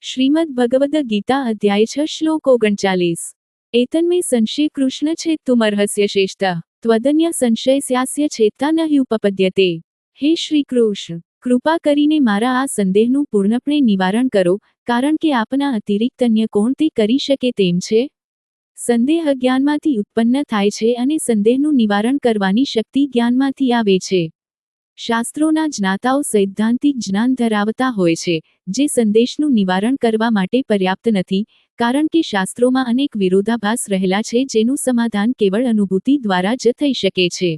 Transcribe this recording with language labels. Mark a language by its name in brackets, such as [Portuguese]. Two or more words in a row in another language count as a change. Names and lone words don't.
[Sanskrit] श्रीमद् भगवद गीता अध्याय 6 श्लोक 39। एतन्मे संशय कृष्ण छेत्तुमर्हस्य श्रेष्ठः त्वदन्य संशय स्यास्य छेत्ता न उपपद्यते। हे श्री कृष्ण, [Gujarati] કૃપા કરીને મારા આ સંદેહનું પૂર્ણપણે નિવારણ કરો, કારણ કે આપના અતિરિક્ત અન્ય કોણ તે કરી શકે તેમ છે? સંદેહ અજ્ઞાનમાંથી ઉત્પન્ન થાય છે અને સંદેહનું નિવારણ કરવાની શક્તિ જ્ઞાનમાંથી આવે છે. શાસ્ત્રોના જ્ઞાતાઓ સૈદ્ધાંતિક જ્ઞાન ધરાવતા હોય છે, જે સંદેશનું નિવારણ કરવા માટે પર્યાપ્ત નથી, કારણ કે શાસ્ત્રોમાં અનેક વિરોધાભાસ રહેલા છે જેનું સમાધાન કેવળ અનુભૂતિ દ્વારા જ થઈ શકે છે.